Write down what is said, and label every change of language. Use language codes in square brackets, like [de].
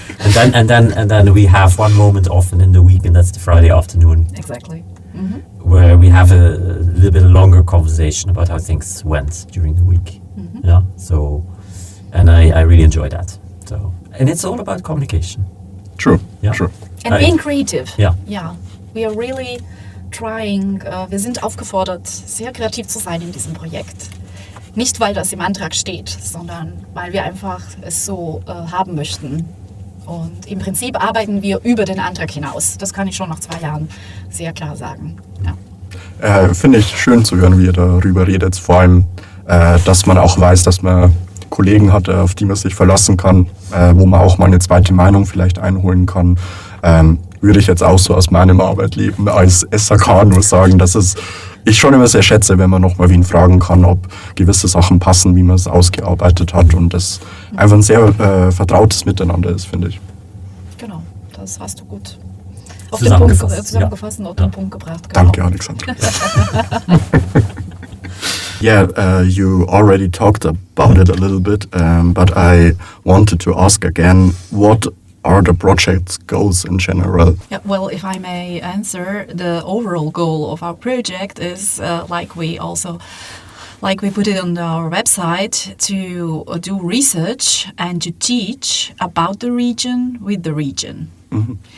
[en] and then we have one moment often in the week, and that's the Friday afternoon. Exactly. Where we have a little bit longer conversation about how things went during the week. Yeah, so, and I really enjoy that. So, and it's all about communication. True. Yeah. True. And being creative. Yeah. Yeah. We are really [de] wir sind aufgefordert, sehr kreativ zu sein in diesem Projekt. Nicht, weil das im Antrag steht, sondern weil wir einfach es so haben möchten. Und im Prinzip arbeiten wir über den Antrag hinaus. Das kann ich schon nach 2 Jahren sehr klar sagen. Ja. Finde ich schön zu hören, wie ihr darüber redet. Vor allem, dass man auch weiß, dass man Kollegen hat, auf die man sich verlassen kann, wo man auch mal eine zweite Meinung vielleicht einholen kann. Würde ich jetzt auch so aus meinem Arbeitleben als SAK nur sagen, dass ich schon immer sehr schätze, wenn man nochmal wen fragen kann, ob gewisse Sachen passen, wie man es ausgearbeitet hat und das einfach ein sehr vertrautes Miteinander ist, finde ich. Genau, das hast du gut auf den Punkt zusammengefasst und auf den Punkt gebracht. Genau. Danke, Aleksandra. [en] Yeah, you already talked about it a little bit, but I wanted to ask again, what are the project's goals in general? Yeah, well, if I may answer, the overall goal of our project is, like we put it on our website, to do research and to teach about the region with the region. Mm-hmm.